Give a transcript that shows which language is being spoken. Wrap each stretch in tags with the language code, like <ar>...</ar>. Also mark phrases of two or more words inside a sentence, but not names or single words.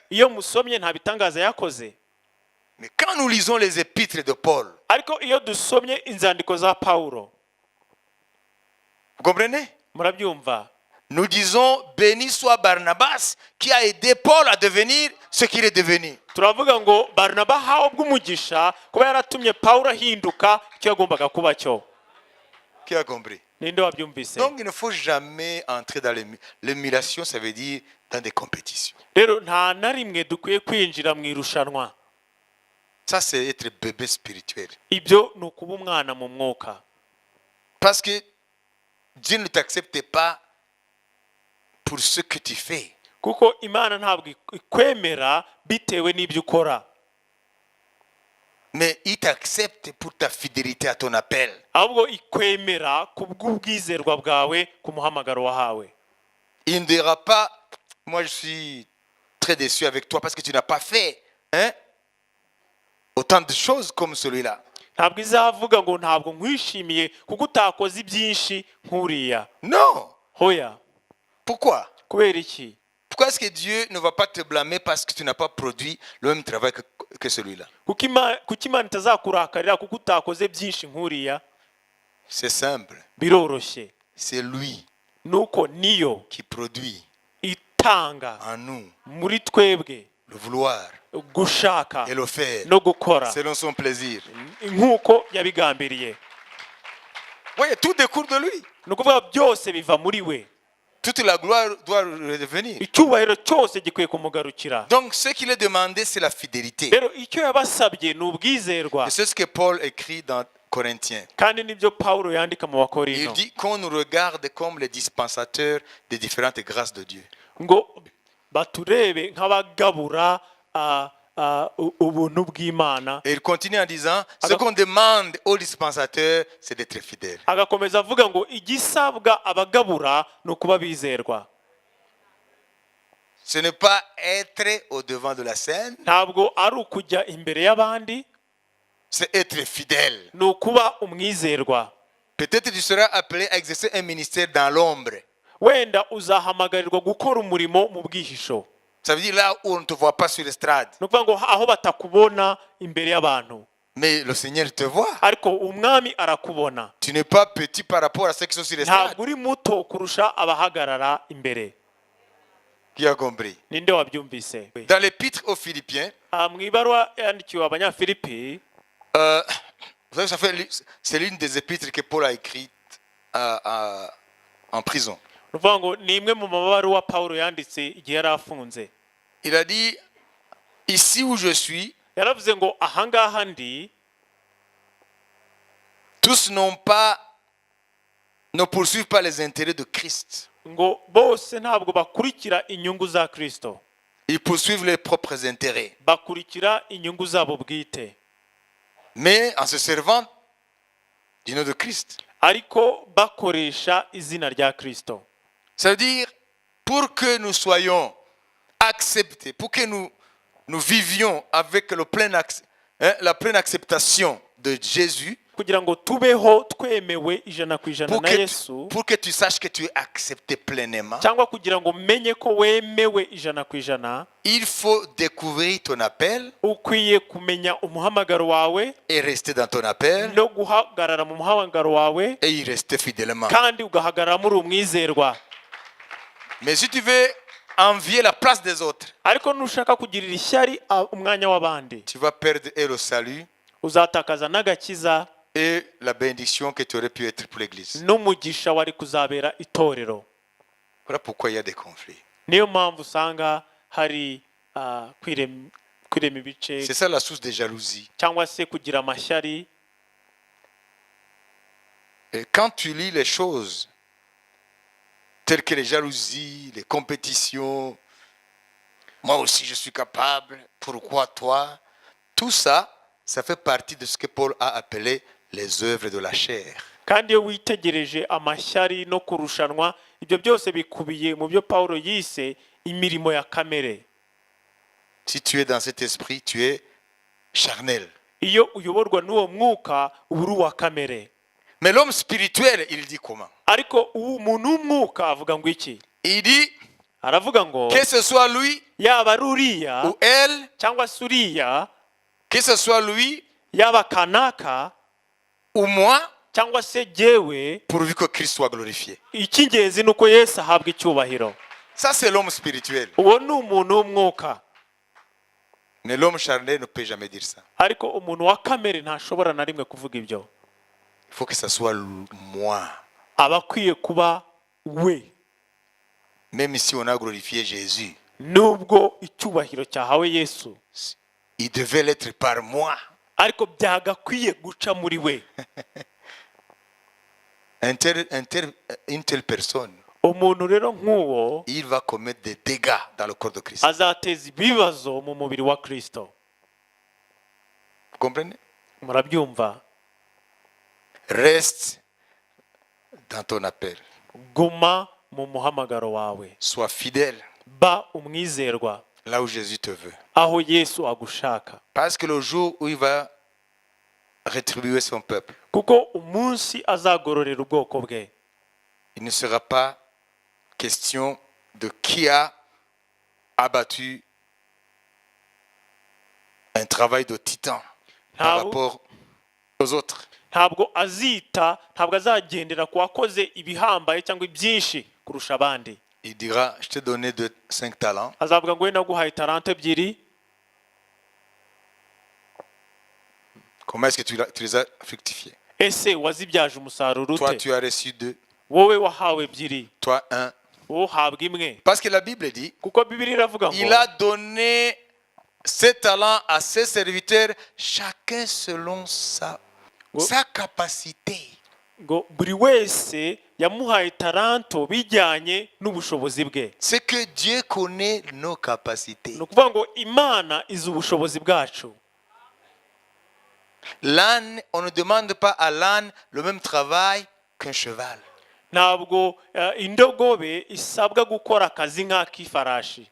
<rw>iyo musomye nta bitangaza yakoze.</rw> <fr>Mais quand nous lisons les épîtres de Paul,</fr> <rw>ariko iyo dusomye inzandiko za pawulo,</rw> <fr>vous comprenez?</fr> <rw>murabyumva,</rw> <fr>Nous disons, béni soit Barnabas qui a aidé Paul à devenir ce qu'il est devenu.</fr> <rw>turavuga ngo barinaba ahawe bw'umugisha kuba yaratumye pawulo ahinduka icyo yagombaga kuba cyo.</rw> <fr>Qui a compris?</fr> <rw>ninde wabyumvise?</rw> <fr>Donc il ne faut jamais entrer dans l'émulation, ça veut dire dans des compétitions.</fr> <rw>rero nta na rimwe dukwiye kwinjira mu irushanwa.</rw> <fr>Ça, c'est être bébé spirituel.</fr> <rw>ibyo ni ukuba umwana mu mwuka,</rw> <fr>Parce que Dieu ne t'accepte pas pour ce que tu fais.</fr> <rw>kuko imana ntabwo ikwemera bitewe n'ibyo ukora,</rw> <fr>Mais il t'accepte pour ta fidélité à ton appel.</fr> <rw>ahubwo ikwemera ku bw'ubwizerwa bwawe ku muhamagaro wahawe.</rw> <fr>Il ne dira pas, moi je suis très déçu avec toi parce que tu n'as pas fait autant de choses comme celui-là.</fr> <rw>ntabwo izavuga ngo ntabwo nkwishimiye kuko utakoze ibyinshi nk'uriya.</rw> <fr>Non.</fr> <rw>hoya.</rw> <fr>Pourquoi?</fr> <rw>kubera iki?</rw> <fr>Pourquoi est-ce que Dieu ne va pas te blâmer parce que tu n'as pas produit le même travail que celui-là?</fr> <rw>kuko imana itazakurakarira kuko utakoze byinshi nk'uriya?</rw> <fr>C'est simple.</fr> <rw>biroroshye.</rw> <fr>C'est lui</fr> <rw>nuko niyo</rw> <fr>qui produit</fr> <rw>itanga</rw> <fr>en nous</fr> <rw>muri twebwe</rw> <fr>le vouloir</fr> <rw>gushaka</rw> <fr>et le faire</fr> <rw>no gukora</rw> <fr>selon son plaisir.</fr> <rw>nk'uko yabigambiriye.</rw> <fr>Oui, tout découle de lui.</fr> <rw>ni ukuvuga byose biva muri we.</rw> <fr>Toute la gloire doit revenir.</fr> <rw>icyubahiro cyose gikwiye kumugarukira.</rw> <fr>Donc ce qu'il est demandé, c'est la fidélité.</fr> <rw>rero icyo yabasabye ni ubwizerwa,</rw> <fr>Et c'est ce que Paul écrit dans Corinthiens.</fr> <rw>kandi nibyo pawulo yandika mu</rw> <fr>Il</fr> <rw>bakorino,</rw> <fr>dit qu'on nous regarde comme les dispensateurs des différentes grâces de Dieu.</fr> <rw>ngo baturebe nk'abagabura ubuntu bw'imana.</rw> <fr>Et il continue en disant, ce qu'on demande aux dispensateurs, c'est d'être fidèles.</fr> <rw>agakomeza avuga ngo igisabwa abagabura ni ukuba bizerwa.</rw> <fr>Ce n'est pas être au devant de la scène,</fr> <rw>ntabwo ari ukujya imbere y'abandi,</rw> <fr>c'est être fidèle.</fr> <rw>ni ukuba umwizerwa.</rw> <fr>Peut-être tu seras appelé à exercer un ministère dans l'ombre.</fr> <rw>wenda uzahamagarirwa gukora umurimo mu bwihisho,</rw> <fr>Ça veut dire là où on ne te voit pas sur l'estrade.</fr> <rw>ni ukuvuga ngo aho batakubona imbere y'abantu,</rw> <fr>Mais le Seigneur te voit.</fr> <rw>ariko umwami arakubona.</rw> <fr>Tu n'es pas petit par rapport à ceux qui sont sur l'estrade.</fr> <rw>ntabwo uri muto kurusha abahagarara imbere.</rw> <fr>Qui a compris?</fr> <rw>ninde wabyumvise?</rw> <fr>Dans l'épître aux Philippiens,</fr> <rw>mu ibaruwa yandikiwe abanyafilipi,</rw> <fr>vous savez, c'est l'une des épîtres que Paul a écrites en prison.</fr> <rw>ni ukuvuga ngo ni imwe mu mabaruwa pawulo yanditse igihe yari afunze.</rw> <fr>Il a dit, ici où je suis,</fr> <rw>yaravuze ngo ahangaha ndi,</rw> <fr>tous ne poursuivent pas les intérêts de Christ.</fr> <rw>ngo bose ntabwo bakurikira inyungu za kristo,</rw> <fr>Ils poursuivent leurs propres intérêts.</fr> <rw>bakurikira inyungu zabo bwite,</rw> <fr>Mais en se servant du nom de Christ.</fr> <rw>ariko bakoresha izina rya kristo.</rw> <fr>Ça veut dire, pour que nous soyons acceptés, pour que nous vivions avec la pleine acceptation de Jésus,</fr> <rw>kugira ngo tubeho twemewe ijana ku ijana na Yesu,</rw> <fr>pour que tu saches que tu es accepté pleinement,</fr> <rw>cyangwa kugira ngo umenye ko wemewe ijana ku ijana,</rw> <fr>il faut découvrir ton appel</fr> <rw>ukwiye kumenya umuhamagaro wawe</rw> <fr>et rester dans ton appel</fr> <rw>no guhagarara mu muhamagaro wawe</rw> <fr>et y rester fidèlement.</fr> <rw>kandi ugahagarara muri umwizerwa.</rw> <fr>Mais si tu veux envier la place des autres,</fr> <rw>ariko nushaka kugirira ishyari umwanya w'abandi,</rw> <fr>tu vas perdre et le salut</fr> <rw>uzatakaza n'agakiza</rw> <fr>et la bénédiction que tu aurais pu être pour l'église.</fr> <rw>n'umugisha wari kuzabera itorero.</rw> <fr>Voilà pourquoi il y a des conflits.</fr> <rw>Niyo mpamvu usanga hari kwirema ibice</rw> <fr>C'est ça la source de jalousie.</fr> <rw>cyangwa se kugira amashyari.</rw> <fr>Et quand tu lis les choses telles que les jalousies, les compétitions, moi aussi je suis capable, pourquoi toi? Tout ça, ça fait partie de ce que Paul a appelé les œuvres de la chair.</fr> <rw>kandi iyo witegereje amashyari no kurushanwa, ibyo byose bikubiye mu byo Pawulo yise imirimo ya kamere.</rw> <fr>Si tu es dans cet esprit, tu es charnel.</fr> <rw>Iyo uyoborwa n'uwo mwuka uba uri uwa kamere.</rw> <fr>Mais l'homme spirituel, il dit comment?</fr> <rw>ariko umuntu w'umwuka avuga ngo iki?</rw> <fr>Il dit</fr> <rw>aravuga ngo</rw> <fr>que ce soit lui</fr> <rw>yaba ari uriya</rw> <fr>ou elle,</fr> <rw>cyangwa se uriya,</rw> <fr>que ce soit lui</fr> <rw>yaba kanaka</rw> <fr>ou moi,</fr> <rw>cyangwa se jyewe,</rw> <fr>pourvu que Christ soit glorifié.</fr> <rw>icy'ingenzi ni uko Yesu ahabwa icyubahiro.</rw> <fr>Ça, c'est l'homme spirituel.</fr> <rw>uwo ni umuntu w'umwuka.</rw> <fr>Mais l'homme charnel ne peut jamais dire ça.</fr> <rw>ariko umuntu wa kamere ntashobora na rimwe kuvuga ibyo.</rw> <fr>Il faut que ça soit moi.</fr> <rw>aba akwiye kuba we.</rw> <fr>Même si on a glorifié Jésus,</fr> <rw>nubwo icyubahiro cyahawe Yesu,</rw> <fr>il devait l'être par moi.</fr> <rw>ariko byagakwiye guca muri we.</rw> <fr>Une telle personne,</fr> <rw>umuntu rero nk'uwo</rw> <fr>il va commettre des dégâts dans le corps de Christ.</fr> <rw>azateza ibibazo mu mubiri wa Kristo.</rw> <fr>Vous comprenez?</fr> <rw>murabyumva?</rw> <fr>Reste dans ton appel.</fr> <rw>guma mu muhamagaro wawe,</rw> <fr>Sois fidèle</fr> <rw>ba umwizerwa</rw> <fr>là où Jésus te veut.</fr> <rw>aho Yesu agushaka,</rw> <fr>Parce que le jour où il va rétribuer son peuple,</fr> <rw>kuko umunsi azagororera ubwoko bwe,</rw> <fr>il ne sera pas question de qui a abattu un travail de titan par rapport aux autres.</fr> <rw>ntabwo azagendera ku wakoze ibihambaye cyangwa ibyinshi kurusha abandi.</rw> <fr>Il dira, je t'ai donné 5 talents.</fr> <rw>azavuga ngo we naguhaye talente ebyiri,</rw> <fr>Comment est-ce que tu les as fructifiés?</fr> <rw>ese wazibyaje umusaruro</rw> <fr>Toi,</fr> <rw>ute?</rw> <fr>tu as reçu 2.</fr> <rw>wowe wahawe ebyiri,</rw> <fr>Toi, 1.</fr> <rw>wowe uhabwa imwe.</rw> <fr>Parce que la Bible dit,</fr> <rw>kuko Bibiliya iravuga</rw> <fr>il</fr> <rw>ngo</rw> <fr>a donné ses talents à ses serviteurs, chacun selon sa capacité.</fr> <rw>ngo buri wese yamuhaye taranto bijyanye n'ubushobozi bwe.</rw> <fr>C'est que Dieu connaît nos capacités.</fr> <rw>ni ukuvuga ngo Imana izi ubushobozi bwacu.</rw> <fr>L'âne, on ne demande pas à l'âne le même travail qu'un cheval.</fr> <rw>ntabwo indogobe isabwa gukora akazi nk'ak'ifarashi.</rw>